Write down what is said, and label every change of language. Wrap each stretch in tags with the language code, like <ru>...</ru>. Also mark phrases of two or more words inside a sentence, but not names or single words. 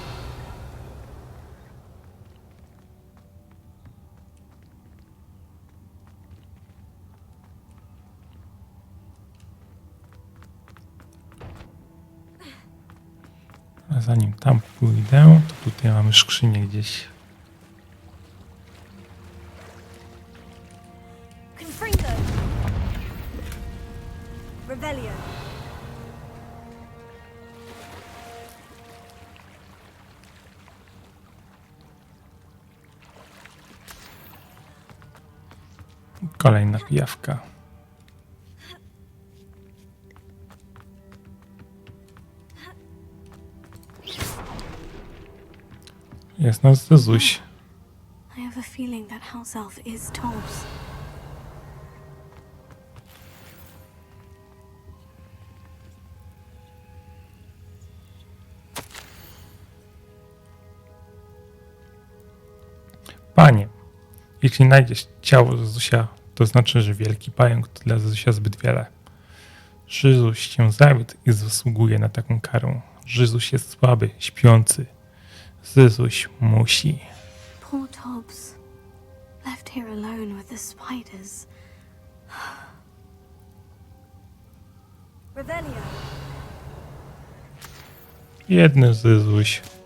<pl>A zanim tam pójdę, to tutaj mamy skrzynię gdzieś. Confringo. Revelio. Kolejna pijawka. Jest nasz Zyzuś.</pl> <en>I have a feeling that house elf is Tobbs.</en> <pl>Panie, jeśli znajdziesz ciało Zyzusia, to znaczy, że wielki pająk to dla Zyzusia zbyt wiele. Zyzuś się zawiódł i zasługuje na taką karę. Zyzuś jest słaby, śpiący. Zyzuś musi.</pl> <en>Poor Tobbs. Left here alone with the spiders.</en> <pl>Revelio. Biedny Zyzuś.</pl>